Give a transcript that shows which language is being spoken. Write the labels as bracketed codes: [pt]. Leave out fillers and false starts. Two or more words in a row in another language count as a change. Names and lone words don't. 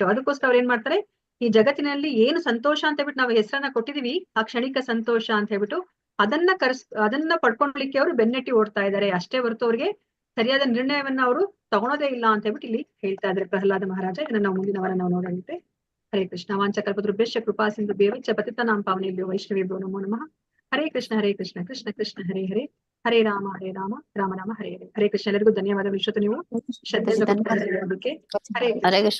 [kn] ಅದಕ್ಕೋಸ್ಕರ ಅವ್ರು ಏನ್ ಮಾಡ್ತಾರೆ, ಈ ಜಗತ್ತಿನಲ್ಲಿ ಏನು ಸಂತೋಷ ಅಂತ ಹೇಳ್ಬಿಟ್ಟು ನಾವು ಹೆಸರನ್ನ ಕೊಟ್ಟಿದೀವಿ, ಆ ಕ್ಷಣಿಕ ಸಂತೋಷ ಅಂತ ಹೇಳ್ಬಿಟ್ಟು ಅದನ್ನ ಪಡ್ಕೊಳ್ಲಿಕ್ಕೆ ಅವರು ಬೆನ್ನಟ್ಟಿ ಓಡ್ತಾ ಇದ್ದಾರೆ ಅಷ್ಟೇ ಹೊರತು ಅವ್ರಿಗೆ ಸರಿಯಾದ ನಿರ್ಣಯವನ್ನ ಅವರು ತಗೊಳೋದೇ ಇಲ್ಲ ಅಂತ ಹೇಳ್ಬಿಟ್ಟು ಇಲ್ಲಿ ಹೇಳ್ತಾ ಇದ್ದಾರೆ ಪ್ರಹ್ಲಾದ ಮಹಾರಾಜ. ಇದನ್ನ ನಾವು ಮುಂದಿನ ವಾರ ನಾವು ನೋಡೋಣ. [sa] ಹರೇ ಕೃಷ್ಣ. ವಾಂಚಾಕಲ್ಪತರುಭ್ಯಶ್ಚ ಕೃಪಾ ಸಿಂಧು ಭ್ಯಶ್ಚ ಪತಿತಾನಾಂ ಪಾವನೇಭ್ಯೋ ವೈಷ್ಣವೇಭ್ಯೋ ನಮೋ ನಮಃ. ಹರೇ ಕೃಷ್ಣ ಕೃಷ್ಣ ಕೃಷ್ಣ ಹರೇ ಹರೇ, ಹರೇ ರಾಮ ರಾಮ ಹರೇ ಹರೇ. ಹರೇ ಕೃಷ್ಣ. [kn] ಎಲ್ಲರಿಗೂ ಧನ್ಯವಾದ. ವಿಶ್ವತ ನೀವು ಶ್ರದ್ಧೆಯಿಂದ [sa] ಹರೇ ಕೃಷ್ಣ.